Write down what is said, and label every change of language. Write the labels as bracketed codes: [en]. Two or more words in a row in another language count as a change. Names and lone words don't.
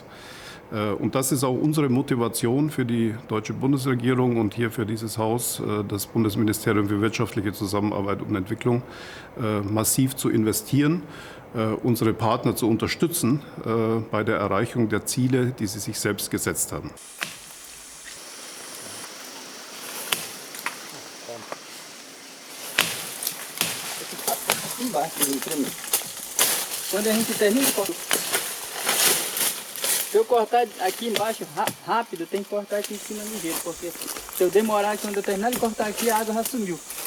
[de] Und das ist auch unsere Motivation für die deutsche Bundesregierung und hier für dieses Haus, das Bundesministerium für wirtschaftliche Zusammenarbeit und Entwicklung, massiv zu investieren, unsere Partner zu unterstützen bei der Erreichung der Ziele, die sie sich selbst gesetzt haben. [pt] Quando a gente termina, se eu cortar aqui embaixo rápido, tem que cortar aqui em cima ligeiro, porque se eu demorar, quando eu terminar de cortar aqui, a água já sumiu.